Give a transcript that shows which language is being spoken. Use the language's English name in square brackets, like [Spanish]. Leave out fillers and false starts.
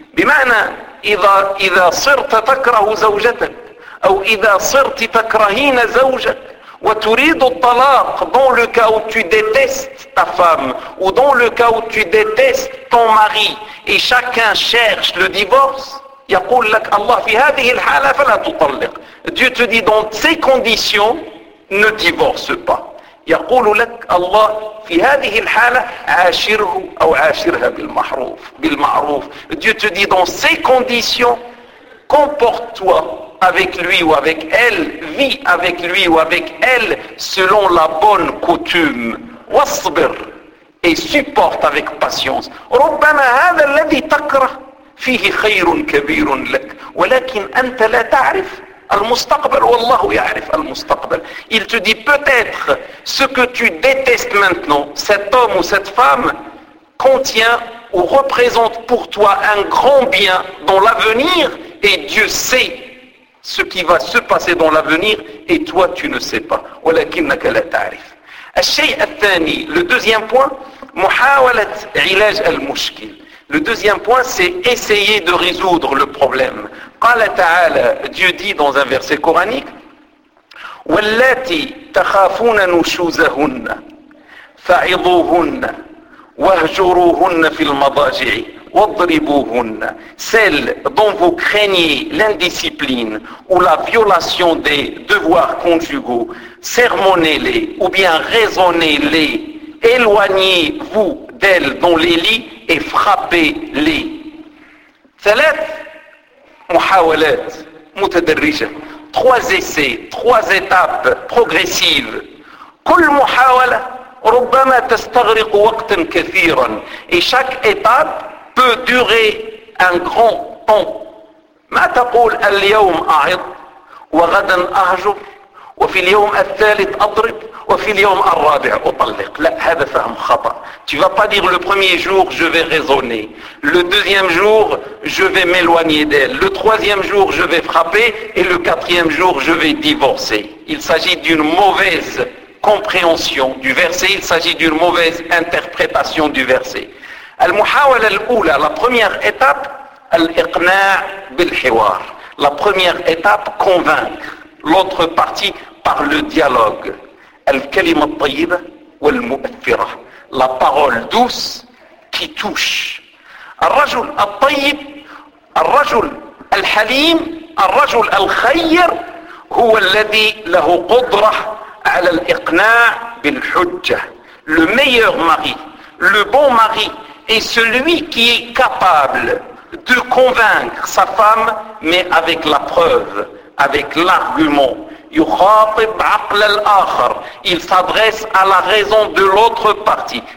[Arabic] بمعنى إذا صرت تكره زوجتك أو إذا صرت تكرهين زوجك وتريد الطلاق, [French] dans le cas où tu détestes ta femme ou dans le cas où tu détestes ton mari et chacun cherche le divorce, [Arabic] يقول لك الله في هذه الحالة فلا تطلق. [French] Dieu te dit dans ces conditions, ne divorce pas. [Arabic] يقول لك الله في هذه الحالة عاشره أو عاشرها بالمعروف. بالمعروف. [French] Dieu te dit dans ces conditions, comporte-toi avec lui ou avec elle, vis avec lui ou avec elle selon la bonne coutume. [Arabic] واصبر, [French] et supporte avec patience. [Arabic] ربما هذا الذي تكره فيه خير كبير لك ولكن أنت لا تعرف المستقبل والله يعرف المستقبل. [French] Il te dit peut-être ce que tu détestes maintenant, cet homme ou cette femme contient ou représente pour toi un grand bien dans l'avenir, et Dieu sait ce qui va se passer dans l'avenir et toi tu ne sais pas. [Arabic] ولكنك لا تعرف. الشيء الثاني, [French] le deuxième point, [Arabic] محاولة علاج المشكل. [French] Le deuxième point, c'est essayer de résoudre le problème. [Arabic] قال تعالى, [French] Dieu dit dans un verset coranique, [Arabic] واللاتي تخافون نشوزهن فعظوهن واهجروهن في المضاجع واضربوهن. [French] Celles dont vous craignez l'indiscipline ou la violation des devoirs conjugaux, sermonnez-les ou bien raisonnez-les, éloignez-vous d'elles dans les lits et frappez-les. [Arabic] ثلاث محاولات متدرجة. [French] Trois essais, trois étapes progressives. [Arabic] كل محاولة ربما تستغرق وقتا كثيرا. [French] Et chaque étape peut durer un grand temps. [Arabic] ما تقول اليوم أعظ وغدا أهجر وفي اليوم الثالث أضرب وفي اليوم الرابع أطلق. لا, هذا فهم خطأ. [French] Tu vas pas dire le premier jour je vais raisonner, le deuxième jour je vais m'éloigner d'elle, le troisième jour je vais frapper et le quatrième jour je vais divorcer. Il s'agit d'une mauvaise compréhension du verset, il s'agit d'une mauvaise interprétation du verset. [Arabic] المحاولة الأولى, [French] la première étape, [Arabic] الإقناع بالحوار, [French] la première étape, convaincre l'autre partie par le dialogue. [Arabic] الكلمة الطيبة والمؤثرة, [French] la parole douce qui touche. [Arabic] الرجل الطيب, الرجل الحليم, الرجل الخير هو الذي له قدرة على الإقناع بالحجة. [French] Le meilleur mari, le bon mari, est celui qui est capable de convaincre sa femme, mais avec la preuve, avec l'argument. [Arabic] يخاطب عقل الآخر, [French] il s'adresse à la raison de l'autre partie.